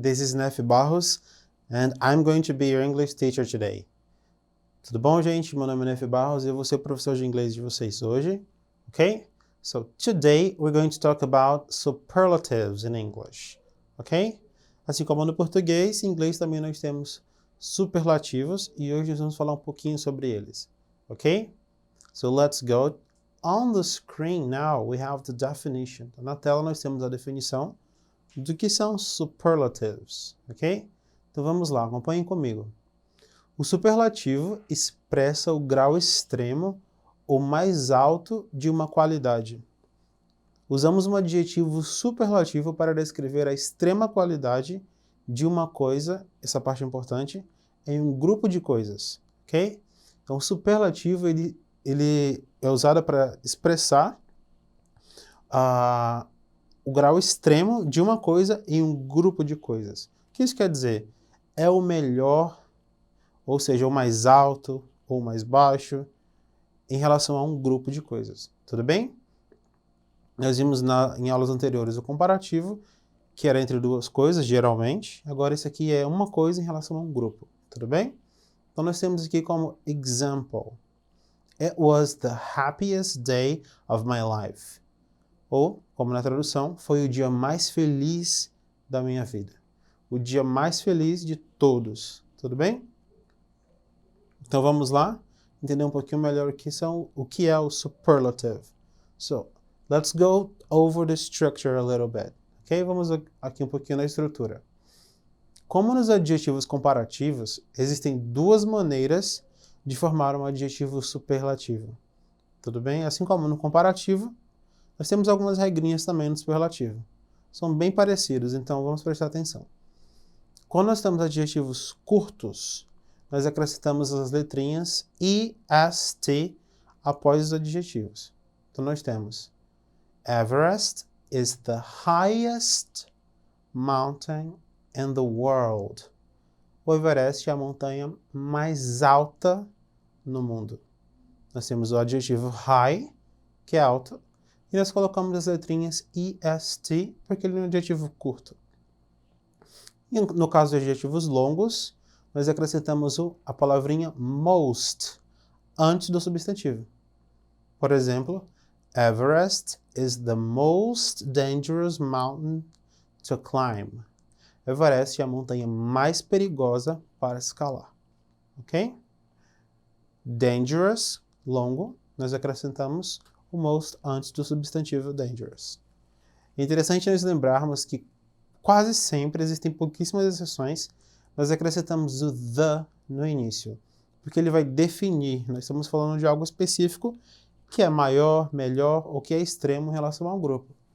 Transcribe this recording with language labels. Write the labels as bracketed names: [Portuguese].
[English] This is Neff Barros and I'm going to be your English teacher today. [Portuguese] Tudo bom, gente? Meu nome é Neff Barros e eu vou ser o professor de inglês de vocês hoje, ok? [English] So today we're going to talk about superlatives in English, ok? [Portuguese] Assim como no português, em inglês também nós temos superlativos e hoje nós vamos falar um pouquinho sobre eles, ok? [English] So let's go. On the screen now we have the definition. [Portuguese] Na tela nós temos a definição do que são superlatives, ok? Então vamos lá, acompanhem comigo. O superlativo expressa o grau extremo ou mais alto de uma qualidade. Usamos um adjetivo superlativo para descrever a extrema qualidade de uma coisa, essa parte é importante, em um grupo de coisas, ok? Então o superlativo ele é usado para expressar o grau extremo de uma coisa em um grupo de coisas. O que isso quer dizer? É o melhor, ou seja, o mais alto ou mais baixo, em relação a um grupo de coisas. Tudo bem? Nós vimos em aulas anteriores o comparativo, que era entre duas coisas, geralmente. Agora esse aqui é uma coisa em relação a um grupo. Tudo bem? Então nós temos aqui como example. [English] It was the happiest day of my life. [Portuguese] Ou, como na tradução, foi o dia mais feliz da minha vida. O dia mais feliz de todos. Tudo bem? Então vamos lá entender um pouquinho melhor o que é o superlative. [English] So, let's go over the structure a little bit. Ok? [Portuguese] Vamos aqui um pouquinho na estrutura. Como nos adjetivos comparativos, existem duas maneiras de formar um adjetivo superlativo. Tudo bem? Assim como no comparativo, nós temos algumas regrinhas também no superlativo. São bem parecidos, então vamos prestar atenção. Quando nós temos adjetivos curtos, nós acrescentamos as letrinhas est após os adjetivos. Então nós temos [English] Everest is the highest mountain in the world. [Portuguese] O Everest é a montanha mais alta no mundo. Nós temos o adjetivo high, que é alto, e nós colocamos as letrinhas est, porque ele é um adjetivo curto. E no caso de adjetivos longos, nós acrescentamos a palavrinha most antes do substantivo. Por exemplo, [English] Everest is the most dangerous mountain to climb. [Portuguese] Everest é a montanha mais perigosa para escalar. Ok? Dangerous, longo, nós acrescentamos o most antes do substantivo dangerous. É interessante nós lembrarmos que quase sempre, existem pouquíssimas exceções, nós acrescentamos o the no início, porque ele vai definir, nós estamos falando de algo específico que é maior, melhor ou que é extremo em relação a um grupo.